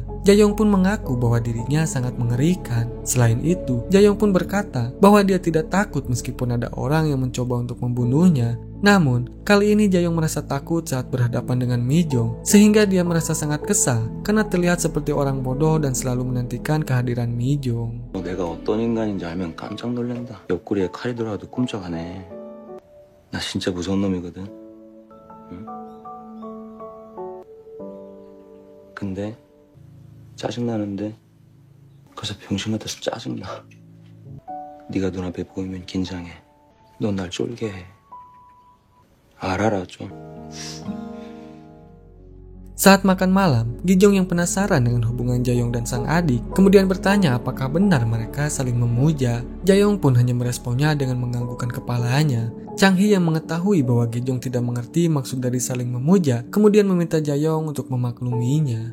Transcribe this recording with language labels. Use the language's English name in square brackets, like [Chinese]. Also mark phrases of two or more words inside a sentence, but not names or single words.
[Indonesian] Jae-yong pun mengaku bahwa dirinya sangat mengerikan. Selain itu, Jae-yong pun berkata bahwa dia tidak takut meskipun ada orang yang mencoba untuk membunuhnya. Namun, kali ini Jae-yong merasa takut saat berhadapan dengan Mi-jong, sehingga dia merasa sangat kesal karena terlihat seperti orang bodoh dan selalu menantikan kehadiran Mi-jong. [Korean] 내가 어떤 인간인지 알면 깜짝 놀란다. 옆구리에 칼이 들어가도 끔찍하네. 나 진짜 무서운 놈이거든. 응? 근데 짜증나는데 그래서 병신 같아서 짜증나. 네가 눈앞에 보이면 긴장해. 넌 날 쫄게 해. 알아라 좀. [Indonesian] Saat makan malam, Gi-jong yang penasaran dengan hubungan Jae-yong dan sang adik kemudian bertanya apakah benar mereka saling memuja. Jae-yong pun hanya meresponnya dengan menganggukkan kepalanya. Chang-hee yang mengetahui bahwa Gi-jong tidak mengerti maksud dari saling memuja kemudian meminta Jae-yong untuk memakluminya.